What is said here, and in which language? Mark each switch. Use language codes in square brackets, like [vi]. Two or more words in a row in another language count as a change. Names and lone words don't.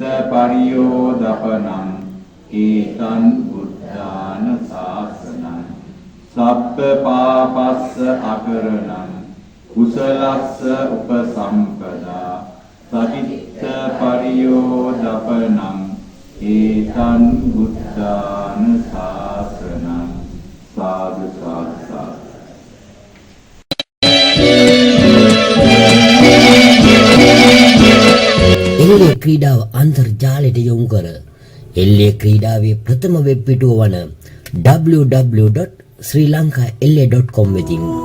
[pi] පරියෝදපනං ඒතං බුද්ධාන ශාසනං සබ්බපාපස්ස අකරණං කුසලස්ස උපසම්පදා සතිත්ත පරියෝදපනං ඒතං බුද්ධාන ශාසනං සාදු සාදු සාදු. [si] එල්ලේ ක්‍රීඩාව අන්තර්ජාලයට යොමු කර එල්ලේ ක්‍රීඩාවේ ප්‍රථම වෙබ් පිටුව වන www.srilanka.la.com වෙතින්